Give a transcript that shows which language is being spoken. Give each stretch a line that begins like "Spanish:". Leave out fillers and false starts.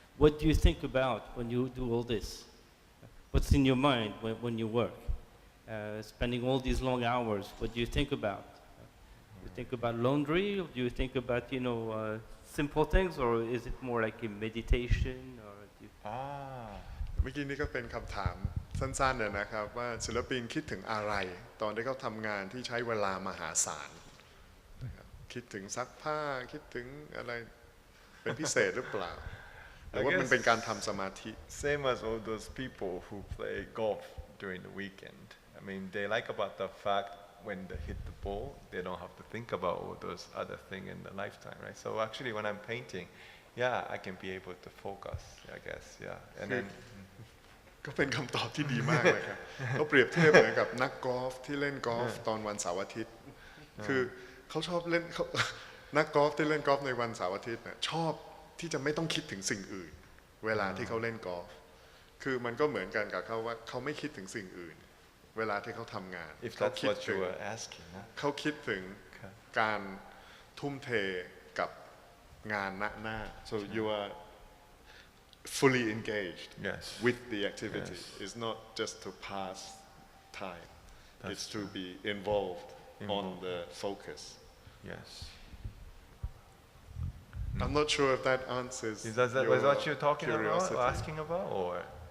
English: What do you think about when you do all this? What's in your mind when you work? Spending all these long hours, what do you think about? Do you think about laundry, or do you think about simple things, or is it more like a meditation? Or do you
Thai: เมื่อกี้นี้ก็เป็นคำถามสั้นๆนะครับว่าศิลปินคิดถึงอะไรตอนที่เขาทำงานที่ใช้เวลามหาศาลคิดถึงซักผ้าคิดถึงอะไรเป็นพิเศษหรือเปล่าหรือว่ามันเป็นการทำสมาธิ
English: Same as all those people who play golf during the weekend. I mean, they like about the fact when they hit the ball, they don't have to think about all those other things in the lifetime, right? So actually, when I'm painting, yeah, I can be able to focus, I guess, yeah. And then
Thai: ก็เป็นคำตอบที่ดีมากเลยครับเขาเปรียบเทียบเหมือนกับนักกอล์ฟที่เล่นกอล์ฟตอนวันเสาร์อาทิตย์คือเขาชอบเล่นนักกอล์ฟที่เล่นกอล์ฟในวันเสาร์อาทิตย์เนี่ยชอบที่จะไม่ต้องคิดถึงสิ่งอื่นเวลาที่เขาเล่นกอล์ฟคือมันก็เหมือนกันกับเขาว่าเขาไม่คิดถึงสิ่งอื่นเวลาที่เขาทำงาน
English: if that's what you were asking,
Thai: เขาคิดถึงการทุ่มเทกับงานหน้า
English: so you are fully engaged Yes. with the activity. Yes. It's not just to pass time. That's It's to be involved on the focus. yes. I'm not sure if that answers Is that your what you're talking curiosity. about or asking about, or?